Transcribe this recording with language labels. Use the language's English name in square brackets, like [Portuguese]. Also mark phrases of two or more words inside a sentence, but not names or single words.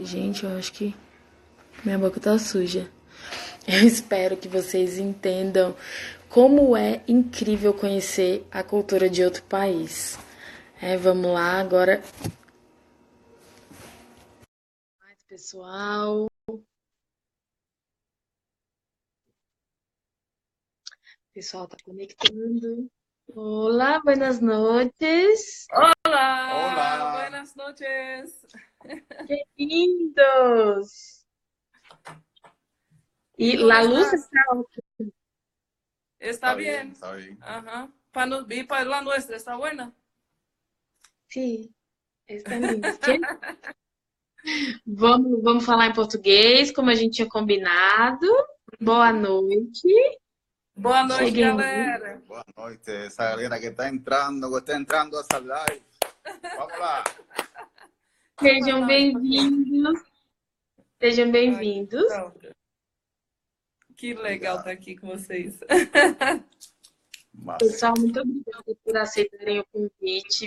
[Portuguese] Gente, eu acho que minha boca tá suja. Eu espero que vocês entendam como é incrível conhecer a cultura de outro país. Vamos lá agora. Pessoal, o pessoal tá conectando. Olá, [Spanish] buenas noches. Hola, Hola. buenas noches. Que lindos. ¿Y Y cómo la luz estás? está. Está bien. Está bien. Ajá. Y para la nuestra, ¿está buena? [Portuguese] Sim, estão lindos. Vamos falar em português, como a gente tinha combinado. Boa noite. Boa noite, Cheguem aí. galera. [Spanish] Buenas noches. Esa galera que está entrando a esa live. [Portuguese] Vamos lá. Sejam bem-vindos. Sejam bem-vindos. Que legal estar aqui com vocês. Pessoal, muito obrigada por aceitarem o convite.